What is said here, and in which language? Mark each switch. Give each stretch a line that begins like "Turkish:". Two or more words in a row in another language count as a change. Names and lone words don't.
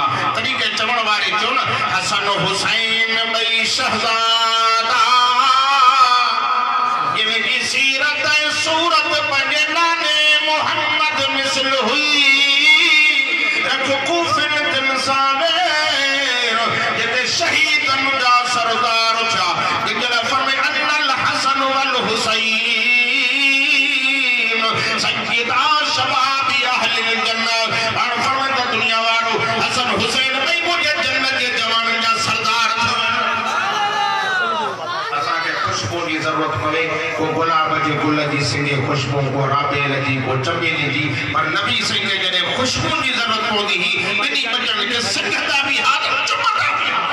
Sindhi: तॾहिं के चवण वारे चयो न हसन हुसैन ॿई शहज़ादा जिनजी सीरत ऐं सूरत पंहिंजे नाने मोहम्मद मिसल हुई, रख कूफिन तिन सां वेर जिते शहीदनि जा सरदार थिया, जिते फरमाए
Arabic: أنّ الحسن والحسين سيدا شباب أهل الجنة.
Sindhi: हाणे फरमाए त दुनिया वारो हसन हुसैन ॿई मुंहिंजे जन्नत जे जवाननि जा सरदार थिया। असांखे खुशबू जी ज़रूरत पवे, को गुलाब जे गुल जी सिंगे खुशबू, को राबेल जी, को चमेली जी, पर नबी साईं खे जॾहिं खुशबू जी ज़रूरत पवंदी हुई ॿिनी बचनि खे सिंघंदा बि हा, चुमंदा बि हा।